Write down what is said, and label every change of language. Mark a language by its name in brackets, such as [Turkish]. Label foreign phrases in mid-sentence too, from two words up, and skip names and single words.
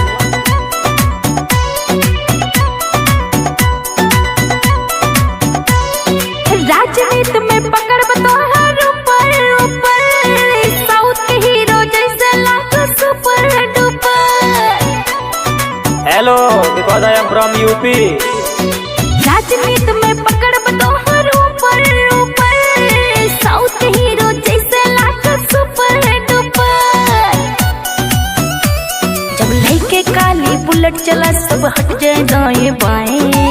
[Hindi] राजनीति में पकड़ बतौर ऊपर ऊपर साउथ के हीरो जैसे लाखों [English] super duper. Hello because I am from UP [Hindi] राजनीति में पकड़ बतौर ऊपर ऊपर साउथ के हीरो जैसे लाखों [English] super duper. [Hindi] जब लइके काली बुलेट चला सब हट जाए दाएं बाएं।